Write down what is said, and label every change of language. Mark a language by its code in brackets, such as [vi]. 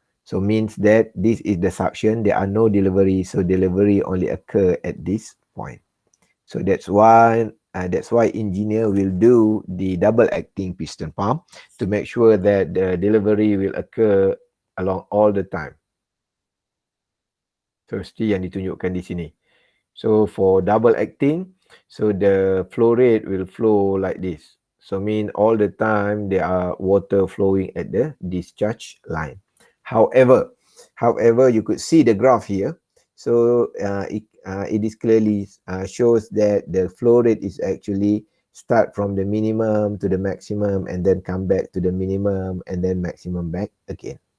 [en] So means that this is the suction, there are no delivery, so delivery only occur at this point. So that's why engineer will do the double acting piston pump to make sure that the delivery will occur along all the time. [ms] So seperti yang ditunjukkan di sini. [en] So for double acting, so the flow rate will flow like this. So mean all the time there are water flowing at the discharge line. However, you could see the graph here. So it is clearly shows that the flow rate is actually start from the minimum to the maximum and then come back to the minimum and then maximum back again.